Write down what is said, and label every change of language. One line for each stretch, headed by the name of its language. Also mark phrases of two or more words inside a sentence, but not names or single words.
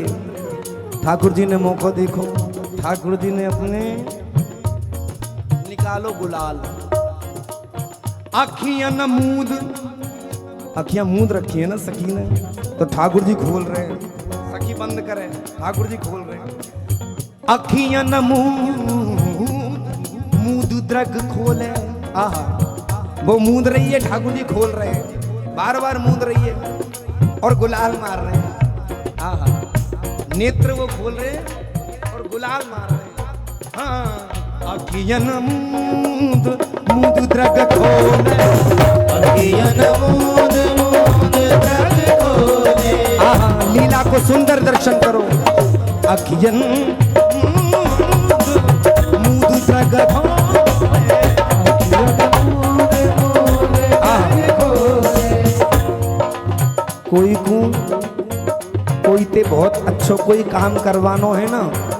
Hindi: ठाकुर जी ने मौका देखो, ठाकुर जी ने अपने निकालो गुलाल, अखियां नमूद, अखियां मूंद रखी है ना सखी ने, तो ठाकुर जी खोल रहे हैं, सखी बंद करे, ठाकुर जी खोल रहे हैं। अखियां नमूद मूद द्रग खोले, आहा वो मूंद रही है, ठाकुर जी खोल रहे हैं, बार बार मूंद रही है और गुलाल मार रहे हैं। आहा नेत्र वो खोल रहे हैं और गुलाल मार रहे हैं। हाँ अखियां नमूद मूद द्रग खोले, अखियां नमूद मूद द्रग खोले। आहा लीला को सुंदर दर्शन करो। अखियन मूद द्रग खोले, कोई को कोई ते बहुत अच्छो कोई काम करवानो है ना